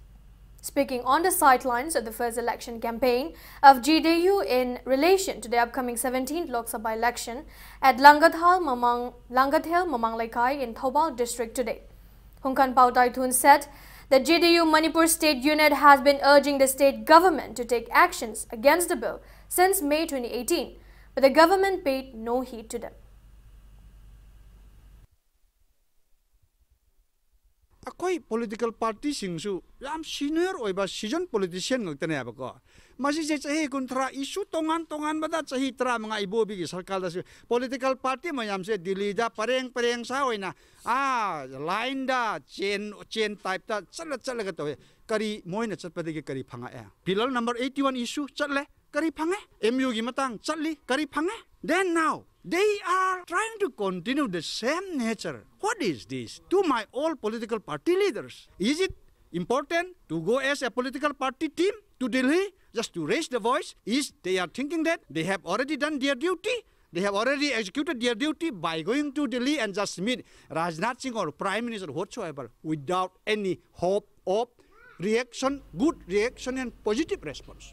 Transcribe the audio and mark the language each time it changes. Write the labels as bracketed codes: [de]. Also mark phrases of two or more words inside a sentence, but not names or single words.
[en] Speaking on the sidelines of the first election campaign of JDU in relation to the upcoming 17th Lok Sabha election at Langathal Mamang Laikai in Thoubal district today, Hungkan Pao Taithun said the JDU Manipur state unit has been urging the state government to take actions against the bill since May 2018, but the government paid no heed to them. [mni] Akoi [en] political party [mni] singsu yam [en] senior oiba season politician [mni] ngtane abako masi je chahi kuntra issue tongan bada chahi tra manga Ibobi gi sarkar da [en] political party [mni] mayam se Delhi da pareng sa oina line da [en] chain type [mni] da chala ga to kari moina chatpade gi kari phanga [en] pillar number 81 [mni] issue chatle kari phanga MU gi matang chatli kari phanga [en] then now they are trying to continue the same nature. What is this? To my all political party leaders, is it important to go as a political party team to Delhi just to raise the voice? Is they are thinking that they have already done their duty? They have already executed their duty by going to Delhi and just meet Rajnath Singh or Prime Minister whatsoever without any hope of reaction, good reaction and positive response.